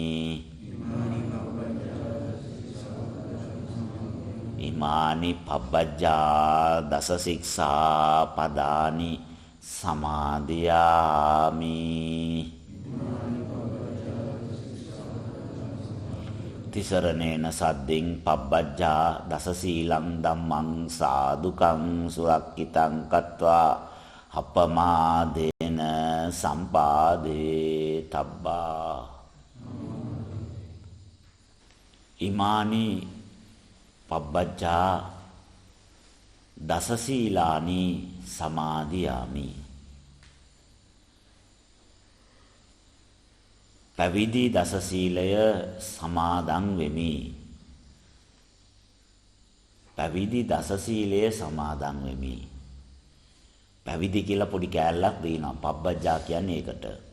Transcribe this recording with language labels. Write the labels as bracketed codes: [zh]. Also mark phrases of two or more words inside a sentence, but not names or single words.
[pi] ඉමානි පබ්බජ්ජා දස සික්ඛාපදානි සමාදියාමි තිසරණේන සද්දෙන් පබ්බජ්ජා දස සීලං ධම්මං සාදුකං සුරක්කිතං කତ୍වා අපමාදේන සම්පාදේ තබ්බා ඉමානි පබ්බජ්ජා දස සීලානි සමාදියාමි [si] පැවිදි දස සීලය සමාදන් වෙමි පැවිදි දස සීලය සමාදන් වෙමි පැවිදි කියලා පොඩි කෑල්ලක් දෙනවා පබ්බජ්ජා කියන්නේ ඒකට